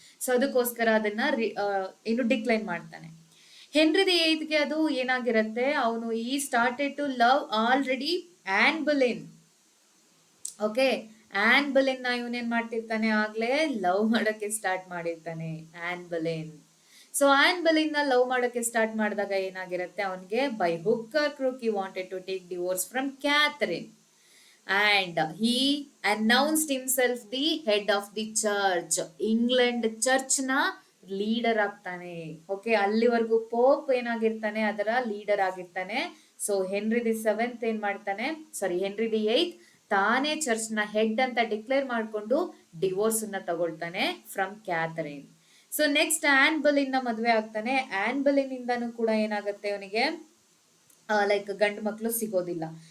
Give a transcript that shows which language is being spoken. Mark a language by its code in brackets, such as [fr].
[kn] So ಅದಕ್ಕೋಸ್ಕರ ಅದನ್ನ decline ಮಾಡ್ತಾನೆ. ಹೆನ್ರಿ ದಿ ಏಯ್ತ್ಗೆ ಅದು ಏನಾಗಿರತ್ತೆ, ಅವನು ಈ [en] started to love already [kn] on ಬುಲಿನ್. Okay, on ಬಲಿನ್ ನ ಇವನೇನ್ ಮಾಡ್ತಿರ್ತಾನೆ, ಆಗ್ಲೇ ಲವ್ ಮಾಡಕ್ಕೆ ಸ್ಟಾರ್ಟ್ ಮಾಡಿರ್ತಾನೆ ಆನ್ ಬಲಿನ್. ಸೊ ಆನ್ ಬಲಿನ್ ನ ಲವ್ ಮಾಡಕ್ಕೆ ಸ್ಟಾರ್ಟ್ ಮಾಡಿದಾಗ ಏನಾಗಿರುತ್ತೆ, ಅವನ್ಗೆ [en] By hook or crook he wanted to take divorce from Catherine. And he announced himself the head of the church. [kn] England church ನ ಲೀಡರ್ ಆಗ್ತಾನೆ. ಓಕೆ, ಅಲ್ಲಿವರೆಗೂ ಪೋಪ್ ಏನಾಗಿರ್ತಾನೆ, ಅದರ ಲೀಡರ್ ಆಗಿರ್ತಾನೆ. ಸೊ ಹೆನ್ರಿ ದಿ ಸೆವೆಂತ್ ಏನ್ ಮಾಡ್ತಾನೆ, ಸಾರಿ ಹೆನ್ರಿ ದಿ ಏಯ್ತ್ ತಾನೇ church ನ head ಅಂತ ಡಿಕ್ಲೇರ್ ಮಾಡ್ಕೊಂಡು ಡಿವೋರ್ಸ್ ನ ತಗೊಳ್ತಾನೆ from Catherine. So next on ಬಲಿನ್ ನ ಮದ್ವೆ ಆಗ್ತಾನೆ. ಆನ್ ಬಲಿನ್ ಇಂದಾನು ಕೂಡ ಏನಾಗುತ್ತೆ ಅವನಿಗೆ, ಲೈಕ್ ಗಂಡು ಮಕ್ಕಳು ಸಿಗೋದಿಲ್ಲ.